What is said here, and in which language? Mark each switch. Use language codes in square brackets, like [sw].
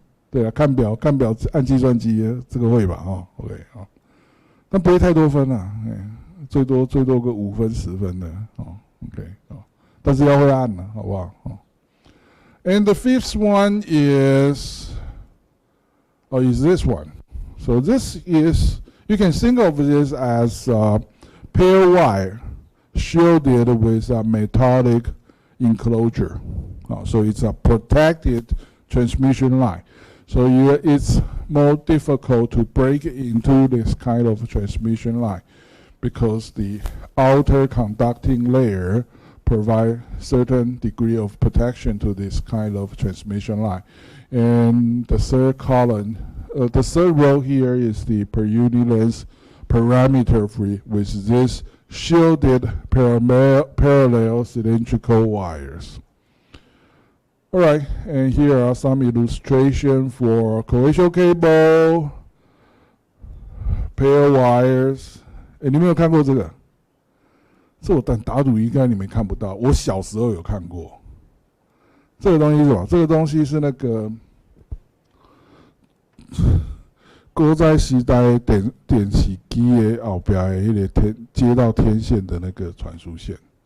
[zh] 对啊，看表按计算机这个会吧？OK 但不会太多分啊，最多个5分10分的OK 但是要会按了，好不好？ [en] And the fifth one is this one. So this is, you can think of this as pair wire shielded with a metallic enclosure. So it's a protected transmission line. So it's more difficult to break into this kind of transmission line because the outer conducting layer provide certain degree of protection to this kind of transmission line. And the third column, the third row here is the per unit length parameter with this shielded parallel cylindrical wires. Alright, and here are some illustrations for coaxial cable, pair wires. [zh] 你没有看过这个？这我打赌应该你们看不到，我小时候有看过。这个东西是什么？这个东西是那个古早时代电视机的后边的那个接到天线的那个传输线。